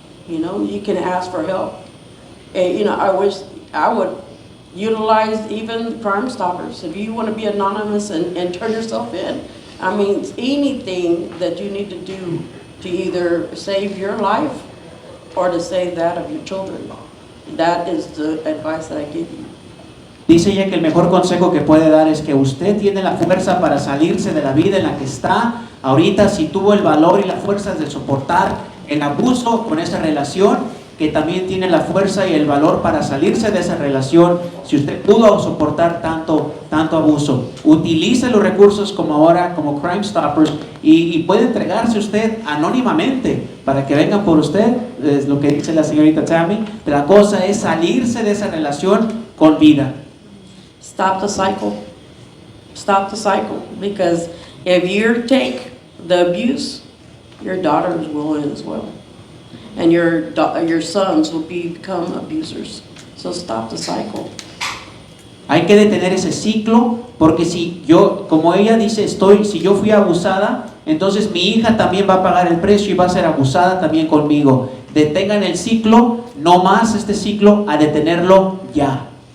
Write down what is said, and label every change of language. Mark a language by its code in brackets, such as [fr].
[en] You can ask for help. And, I wish I would utilize even Crime Stoppers. If you want to be anonymous and turn yourself in, I mean, anything that you need to do to either save your life or to save that of your children, that is the advice that I give you. [es] Dice ella que el mejor consejo que puede dar es que usted tiene la fuerza para salirse de la vida en la que está. Ahorita, si tuvo el valor y la fuerza de soportar el abuso con esa relación, que también tiene la fuerza y el valor para salirse de esa relación. Si usted pudo soportar tanto abuso, utilice los recursos como ahora, como Crime Stoppers, y puede entregarse usted anónimamente para que vengan por usted. Es lo que dice la señorita Tammy. La cosa es salirse de esa relación con vida. [en] Stop the cycle. Stop the cycle. Because if you take the abuse, your daughters will as well. And your sons will become abusers. So stop the cycle. [es] Hay que detener ese ciclo, porque si yo, como ella dice, si yo fui abusada, entonces mi hija también va a pagar el precio y va a ser abusada también conmigo. Detengan el ciclo, no más este ciclo, a detenerlo ya.